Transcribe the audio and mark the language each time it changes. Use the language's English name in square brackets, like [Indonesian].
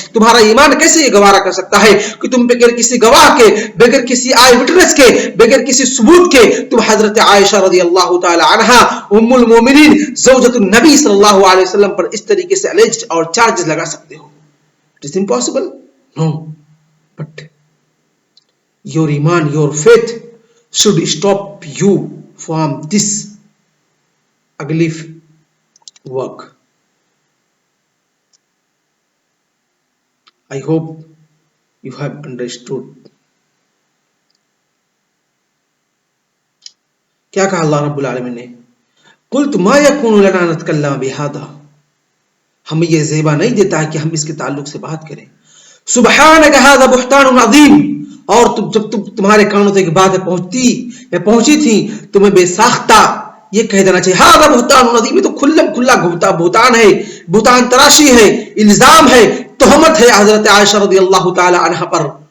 [Hindi] तुम्हारा ईमान कैसे ये गवारा कर सकता है कि तुम बगैर किसी गवाह के, बगैर किसी आई विटनेस के, बगैर किसी सबूत के तुम हजरत आयशा रज़ी अल्लाह ताला अन्हा उम्मुल मोमिनीन ज़ौजतुन नबी सल्लल्लाहु अलैहि वसल्लम पर इस तरीके से अलेज्ड और चार्जेस लगा सकते हो? [English] It is impossible. No, but your iman, your faith should stop you from this ugly work. I hope you have understood. [Hindi] क्या कहा अल्लाह रब्बुल आलमीन ने? [Arabic] कुल्तु मा यकूनु लना अन नतकल्लम बिहाज़ा, [Hindi] हमें यह ज़ेबा नहीं देता है कि हम इसके ताल्लुक से बात करें। [Arabic] सुब्हानका हाज़ा बुहतानुन अज़ीम, [Hindi] और जब तुम्हारे कानों तक बातें पहुंची थी, तुम्हें बेसाख्ता ये कह देना चाहिए, [Arabic] हाज़ा बुहतानुन अज़ीम, [Hindi] तो खुल्लम खुल्ला बुहतान है, बुहतान तराशी है, इल्जाम है, तोहमत है हजरत आयशा रज़ी अल्लाह ताला अन्हा पर।